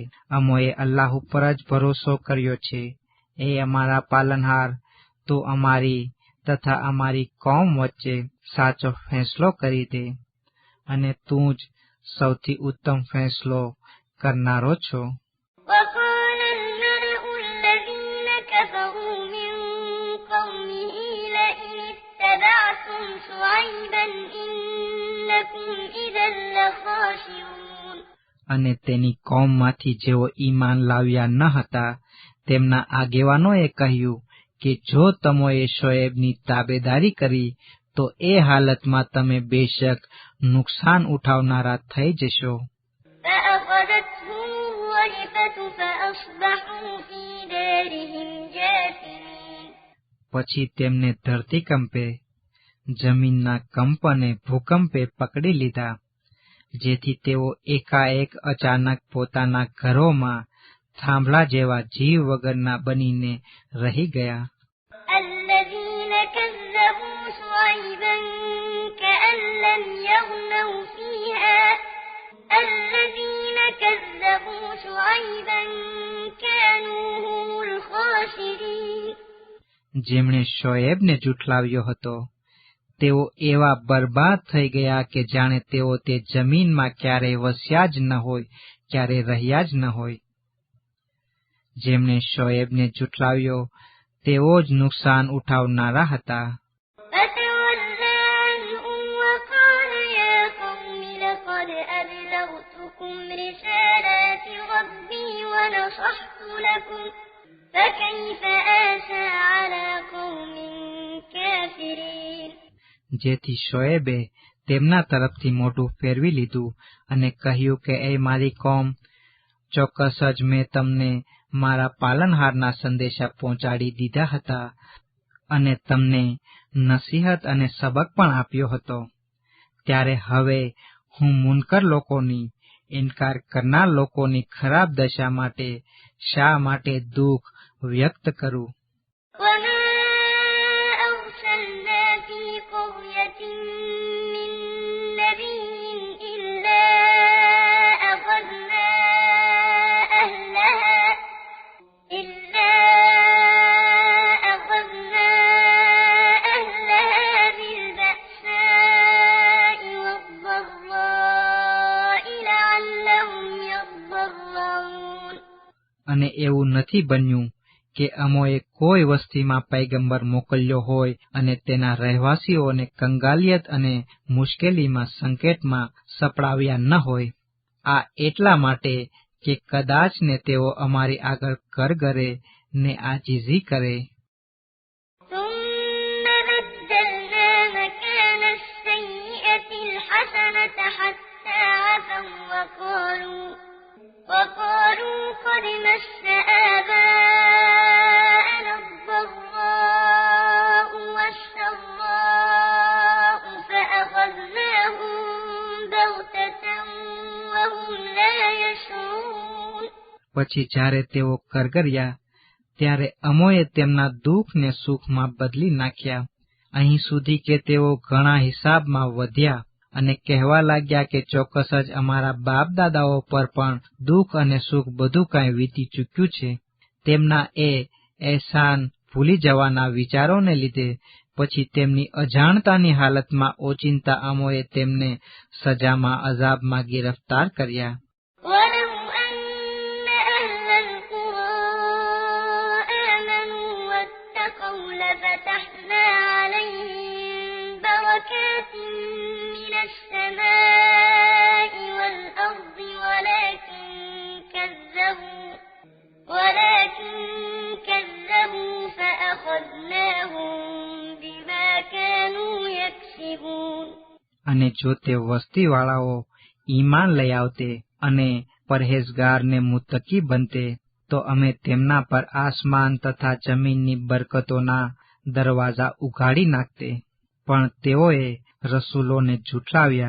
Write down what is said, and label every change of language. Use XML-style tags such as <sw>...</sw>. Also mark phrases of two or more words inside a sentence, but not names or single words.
<gu>અમોએ અલ્લાહ ઉપર જ ભરોસો કર્યો છે. એ અમારા પાલનહાર, તો અમારી તથા અમારી કોમ વચ્ચે સાચો ફેંસલો કરી દે અને તું જ સૌથી ઉત્તમ ફેંસલો કરનારો છો.</gu> <ar>وقال الملأ الذين كفروا من قومه لئن اتبعتم شعيبا إنكم إذا لخاسرون.</ar> <gu>અને તેની કોમમાંથી જેઓ ઈમાન લાવ્યા ન હતા તેમના આગેવાનોએ કહ્યું કે જો તમોએ શોએબની તાબેદારી કરી તો એ હાલતમાં તમે બેશક નુકસાન ઉઠાવનારા થઈ જશો.</gu> <ar>فأخذتهم الرجفة فأصبحوا في دارهم جاثمين.</ar> <gu>પછી તેમને ધરતીકંપે, જમીનના કંપ અને ભૂકંપે પકડી લીધા, જેથી તેઓ એકાએક અચાનક પોતાના ઘરોમાં થાંભલા જેવા જીવ વગરના બનીને રહી ગયા.</gu> <ar>الذين كذبوا شعيبا كأن لم يغنوا فيها الذين كذبوا شعيبا كانوا هم الخاسرين.</ar> <gu>જેમણે શોએબને જૂઠલાવ્યો હતો તેઓ એવા બરબાદ થઈ ગયા કે જાણે તેઓ તે જમીનમાં ક્યારેય વસ્યા જ ન હોય, ક્યારે રહ્યા જ ન હોય. જેમણે શોએબને જૂઠલાવ્યો તેઓ જ નુકસાન ઉઠાવનારા હતા.</gu> <ar>فتولى عنهم وقال يا قوم لقد أبلغتكم رسالات ربي ونصحت لكم فكيف آسى على قوم كافرين.</ar> <gu>જેથી શોએબે તેમના તરફથી મોઢું ફેરવી લીધું અને કહ્યું કે એ મારી કોમ, ચોક્કસ જ મેં તમને મારા પાલનહારના સંદેશા પહોંચાડી દીધા હતા અને તમને નસીહત અને સબક પણ આપ્યો હતો. ત્યારે હવે હું મુનકર લોકોની, ઇનકાર કરનાર લોકોની ખરાબ દશા માટે શા માટે દુઃખ વ્યક્ત કરું.</gu> <ar>وما أرسلنا في قرية من نبي إلا أخذنا أهلها بالبأساء والضراء لعلهم يضرعون.</ar> <gu>અને એવું નથી બન્યું કે અમોએ કોઈ વસ્તીમાં પૈગંબર મોકલ્યો હોય અને તેના રહેવાસીઓને કંગાલિયત અને મુશ્કેલીમાં સંકેતમાં સપડાવ્યા ન હોય. આ એટલા માટે કે કદાચ ને તેઓ અમારી આગળ કરગરે ને આજીજી કરે.</gu> <ar>ثم الحسنة حتى عفوا وقالوا قد مس آباءنا الضراء والسراء فأخذناهم بغتة وهم لا يشعرون.</ar> <gu>પછી જ્યારે તેઓ કરગર્યા ત્યારે અમોએ તેમના દુઃખને સુખમાં બદલી નાખ્યા, અહીં સુધી કે તેઓ ઘણા હિસાબમાં વધ્યા અને કહેવા લાગ્યા કે ચોક્કસ જ અમારા બાપ દાદાઓ પર પણ દુઃખ અને સુખ બધું કાંઈ વીતી ચૂક્યું છે. તેમના એ અહેસાન ભૂલી જવાના વિચારોને લીધે પછી તેમની અજાણતાની હાલતમાં ઓચિંતા અમોએ તેમને સજામાં અઝાબમાં ગિરફ્તાર કર્યા.</gu> <ar>لفتحنا عليهم بركات من السماء والأرض ولكن كذبوا فأخذناهم بما كانوا يكسبون.</ar> <gu>અને જો તે વસ્તીવાળાઓ ઈમાન લઈ આવતે અને પરહેઝગારને મુત્તકી બનતે તો અમે તેમના પર આસમાન તથા જમીનની બરકતોના દરવાજા ઉઘાડી નાખતે, પણ તેઓએ રસૂલોને ઝૂઠલાવ્યા.</gu>